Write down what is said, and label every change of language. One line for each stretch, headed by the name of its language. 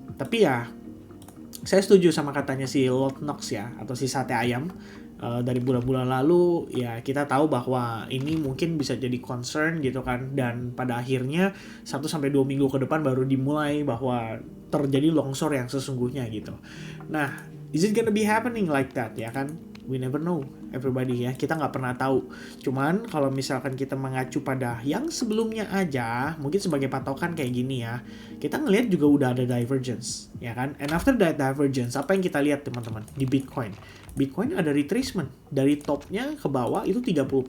Indonesian: Tapi ya saya setuju sama katanya si Lord Knox ya, atau si sate ayam. Dari bulan-bulan lalu ya kita tahu bahwa ini mungkin bisa jadi concern gitu kan, dan pada akhirnya 1-2 minggu ke depan baru dimulai bahwa terjadi longsor yang sesungguhnya gitu.
English: Nah, is it gonna be happening like that ya kan? We never know, everybody
Indonesian: ya. Kita nggak pernah tahu. Cuman kalau misalkan kita mengacu pada yang sebelumnya aja, mungkin sebagai patokan kayak gini ya, kita ngelihat juga udah ada divergence, ya kan?
English: And after that divergence,
Indonesian: apa yang kita lihat teman-teman di Bitcoin? Bitcoin ada retracement dari topnya ke bawah itu 30%.